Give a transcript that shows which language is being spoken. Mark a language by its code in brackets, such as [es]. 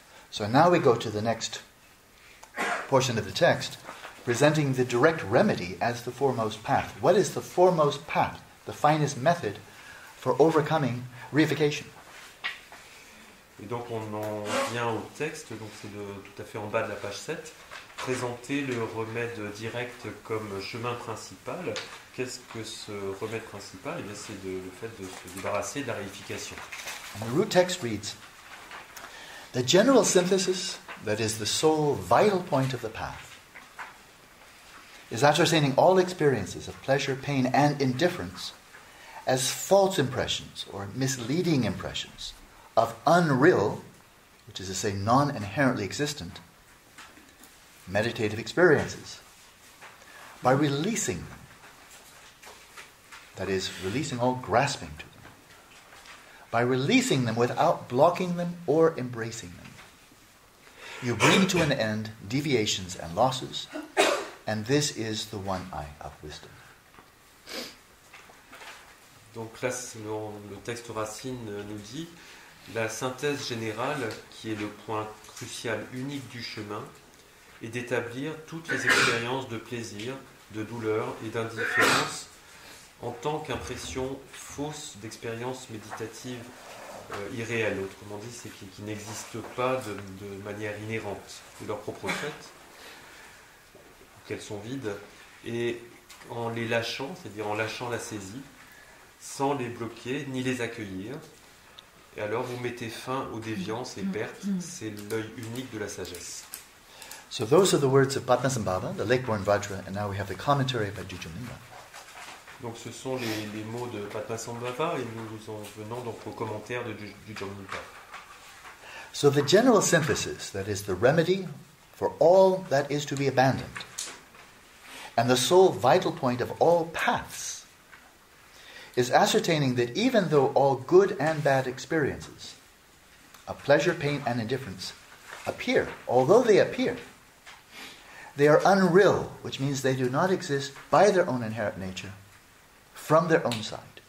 [en] So now we go to the next portion of the text, presenting the direct remedy as the foremost path. What is the foremost path, the finest method for overcoming reification? [fr] Et donc on en vient au texte, donc c'est tout à fait en bas de la page 7, présenter le remède direct comme chemin principal. Qu'est-ce que ce remède principal? Eh bien, c'est le fait de se débarrasser de la réification. [en] And the root text reads, the general synthesis, that is the sole vital point of the path, is ascertaining all experiences of pleasure, pain, and indifference as false impressions or misleading impressions of unreal, which is to say non-inherently existent, meditative experiences, by releasing them. That is, releasing all grasping to them. By releasing them without blocking them or embracing them, you bring to an end deviations and losses, and this is the one eye of wisdom. [fr] Donc là, le texte Racine nous dit la synthèse générale, qui est le point crucial unique du chemin, est d'établir toutes les expériences de plaisir, de douleur et d'indifférence en tant qu'impression fausse d'expériences méditatives irréelles. Autrement dit, c'est qui n'existent pas de manière inhérente de leur propre fait, qu'elles sont vides, et en les lâchant, c'est-à-dire en lâchant la saisie, sans les bloquer ni les accueillir. Et alors vous mettez fin aux déviances et pertes, c'est l'œil unique de la sagesse. [en] So those are the words of Padmasambhava, the Lakeborn Vajra, and now we have the commentary by Jujamlinga. [fr] Donc ce sont les mots de Padmasambhava et nous en venons donc au commentaire de Jujamlinga. [en] So the general synthesis, that is the remedy for all that is to be abandoned, and the sole vital point of all paths, is ascertaining that even though all good and bad experiences of pleasure, pain, and indifference appear, although they appear, they are unreal, which means they do not exist by their own inherent nature, from their own side.